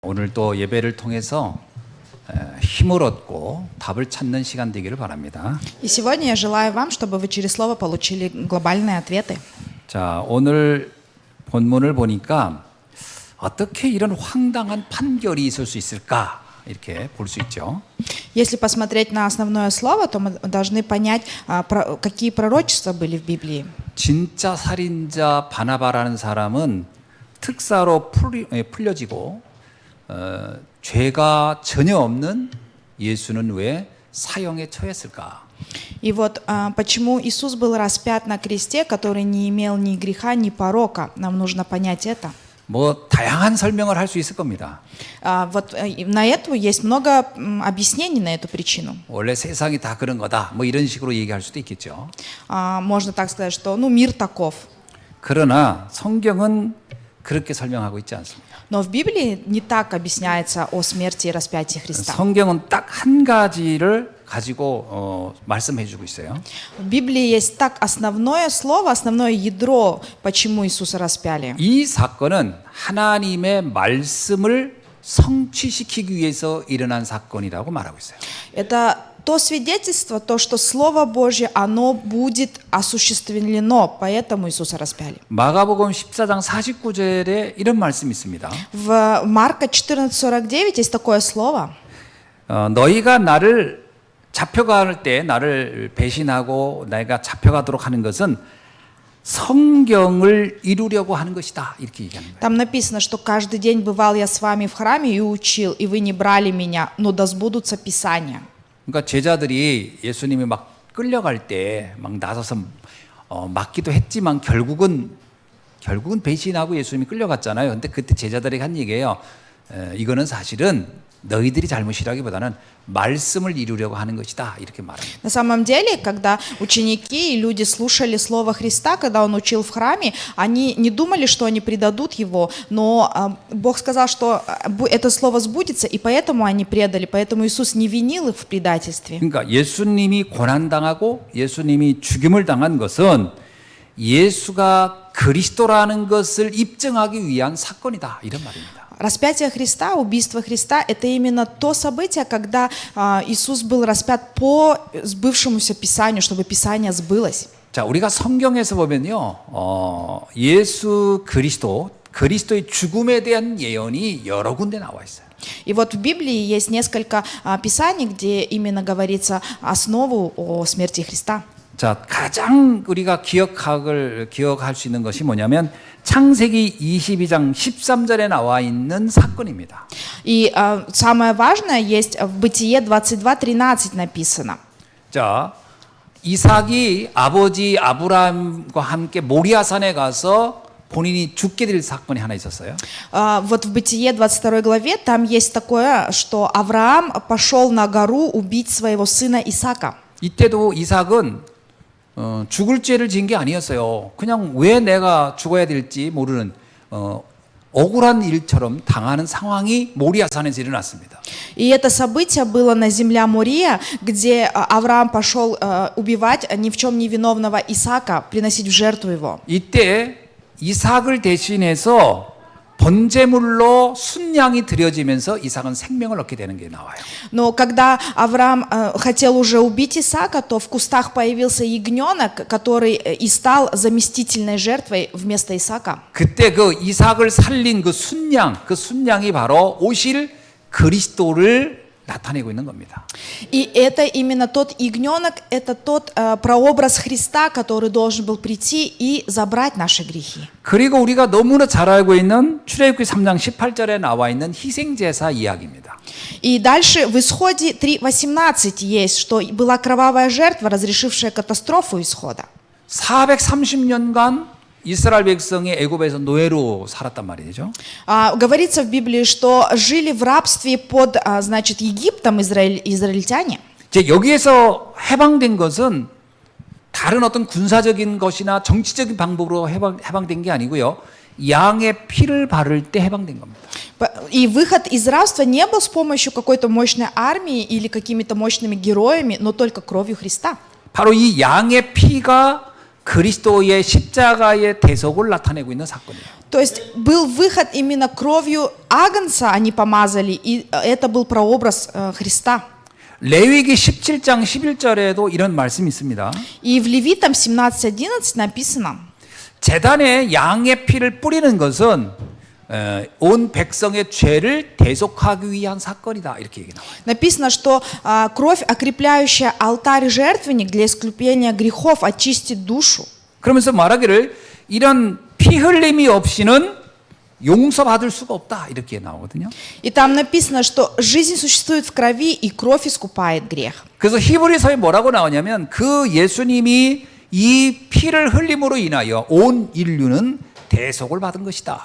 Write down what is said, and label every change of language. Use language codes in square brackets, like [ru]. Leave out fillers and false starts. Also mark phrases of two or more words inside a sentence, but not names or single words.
[ko] 오늘 또 예배를 통해서 힘을 얻고 답을 찾는 시간 되기를 바랍니다. [ru] И сегодня я желаю вам, чтобы вы через слово получили глобальные ответы. [ko] 자, 오늘 본문을 보니까 어떻게 이런 황당한 판결이 있을 수 있을까 이렇게 볼 수 있죠. [ru] Если посмотреть на основное слово, то мы должны понять, какие пророчества были в Библии. [ko] 진짜 살인자 바나바라는 사람은 특사로 풀려지고 죄가 전혀 없는 예수는 왜 사형에 처했을까? [ru] И вот почему Иисус был распят на кресте, который не имел ни греха, ни порока. Нам нужно понять это. [ko] 뭐 다양한 설명을 할 수 있을 겁니다. [ru] Вот на это есть много объяснений на эту причину. [ko] 원래 세상이 다 그런 거다. 뭐 이런 식으로 얘기할 수도 있겠죠. [ru] Можно так сказать, что мир таков. [ko] 그러나 성경은 그렇게 설명하고 있지 않습니다. [ru] Но в Библии не так объясняется о смерти и распятии Христа. [ko] 성경은 딱 한 가지를 가지고 말씀해 주고 있어요. [ru] В Библии есть так основное слово, основное ядро, почему Иисуса распяли. [ko] 이 사건은 하나님의 말씀을 성취시키기 위해서 일어난 사건이라고 말하고 있어요. [ru] Это то свидетельство, то, что Слово Божье, оно будет осуществлено, поэтому Иисуса распяли. [ko] 마가복음 14장 49절에 이런 말씀이 있습니다. [ru] В Марка 14:49 есть такое слово. [ko] 너희가 나를 잡혀갈 때 나를 배신하고 내가 잡혀가도록 하는 것은 성경을 이루려고 하는 것이다. 이렇게 얘기하는 거예요. [ru] Там написано, что каждый день бывал я с вами в храме и учил, и вы не брали меня, но да сбудутся Писания. [ko] 그러니까 제자들이 예수님이 막 끌려갈 때 막 나서서 막기도 했지만 결국은 배신하고 예수님이 끌려갔잖아요. 근데 그때 제자들에게 한 얘기예요. 이거는 사실은 너희들이 잘못이라기보다는 말씀을 이루려고 하는 것이다. 이렇게 말합니다. [ru] На самом деле, когда ученики и люди слушали Слово Христа, когда Он учил в храме, они не думали, что они предадут Его, но Бог сказал, что это Слово сбудется, и поэтому они предали, поэтому Иисус не винил их в предательстве. [ko] 그러니까 예수님이 고난당하고 예수님이 죽임을 당한 것은 예수가 그리스도라는 것을 입증하기 위한 사건이다. 이런 말입니다. [ru] Распятие Христа, убийство Христа – это именно то событие, когда Иисус был распят по сбывшемуся Писанию, чтобы Писание сбылось. [ko] 자, 우리가 성경에서 보면요, 예수 그리스도의 죽음에 대한 예언이 여러 군데 나와 있어요. [ru] И вот в Библии есть несколько писаний, где именно говорится основу о смерти Христа. [ko] 자, 가장 우리가 기억할 수 있는 것이 뭐냐면 창세기 22장 13절에 나와 있는 사건입니다. [ru] И самое важное есть в Бытие 22:13 написано. [ko] 자, 이삭이 아버지 아브라함과 함께 모리아산에 가서 본인이 죽게 될 사건이 하나 있었어요. [ru] Вот в Бытие 22 главе там есть такое, что Авраам пошел на гору убить своего сына Исаака. [ko] 이때도 이삭은 죽을 죄를 지은 게 아니었어요. 그냥 왜 내가 죽어야 될지 모르는 억울한 일처럼 당하는 상황이 모리아산에서 일어났습니다. [ru] И это событие было на земле Мория, где Авраам пошел убивать ни в чем не виновного Исаака, приносить в жертву его. [ko] 이때 이삭을 대신해서 번제물로 순양이 드려지면서 이삭은 생명을 얻게 되는 게 나와요. [ru] Но когда Авраам хотел уже убить Исаака, то в кустах появился ягненок, который и стал заместительной жертвой вместо Исаака. [ko] 그때 그 이삭을 살린 그 순양이 바로 오실 그리스도를 나타내고 있는 겁니다. [ru] И это именно тот ягненок, это тот прообраз Христа, который должен был прийти и забрать наши грехи. [ko] 그리고 우리가 너무나 잘 알고 있는 출애굽기 3장 18절에 나와 있는 희생제사 이야기입니다. [ru] И дальше в Исходе 3:18 есть, что была кровавая жертва, разрешившая катастрофу исхода. [ko] 430년간 이스라엘 백성이 애굽에서 노예로 살았단 말이죠. [ru] Говорится в Библии, что жили в рабстве под, значит, Египтом израильтяне. [ko] 이제 여기에서 해방된 것은 다른 어떤 군사적인 것이나 정치적인 방법으로 해방된 게 아니고요. 양의 피를 바를 때 해방된 겁니다. [ru] И выход из рабства не был с помощью какой-то мощной армии или какими-то мощными героями, но только кровью Христа. [ko] 바로 이 양의 피가 그리스도의 십자가의 대속을 나타내고 있는 사건이에요. [ru] То есть был выход именно кровью Агнца, они помазали, и это был прообраз Христа. [ko] 레위기 17장 11절에도 이런 말씀이 있습니다. [ru] И в Левитам 17:11 написано, [ko] 제단에 양의 피를 뿌리는 것은 온 백성의 죄를 대속하기 위한 사건이다. 이렇게 얘기 나와요. [ru] написано, что кровь, окрепляющая алтарь и жертвенник для искупления грехов, очистит душу. [ko] 그러면서 말하기를 이런 피 흘림이 없이는 용서받을 수가 없다. 이렇게 나오거든요. [ru] И там написано, что жизнь существует в крови, и кровь искупает грех. [ko] 그래서 히브리서에 뭐라고 나오냐면 그 예수님이 이 피를 흘림으로 인하여 온 인류는 대속을 받은 것이다.